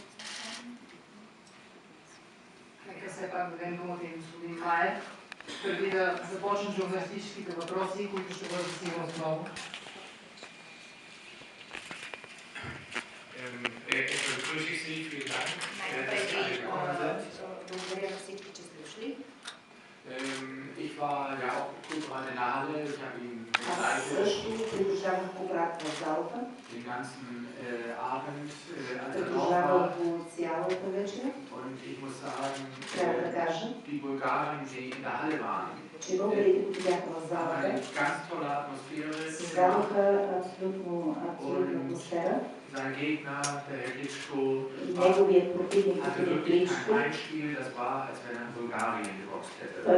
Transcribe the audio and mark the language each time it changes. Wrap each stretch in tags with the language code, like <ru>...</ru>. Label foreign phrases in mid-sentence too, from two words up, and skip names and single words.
<bg>Нека все пак дадем думата и господин Маев, преди да започнем журналистическите въпроси, които ще бъдат сигурно много. Благодаря на всички, че сте дошли.</bg> <de>Ich war ja auch kurz mal in der Halle, ich habe ihn den ganzen Abend und ich muss sagen, die Bulgaren, die in der Halle waren, haben eine ganz tolle Atmosphäre und sein Gegner, der Herr Klitschko, hatte wirklich ein Heimspiel, das war, als wenn er in Bulgarien geboxt hätte.</de>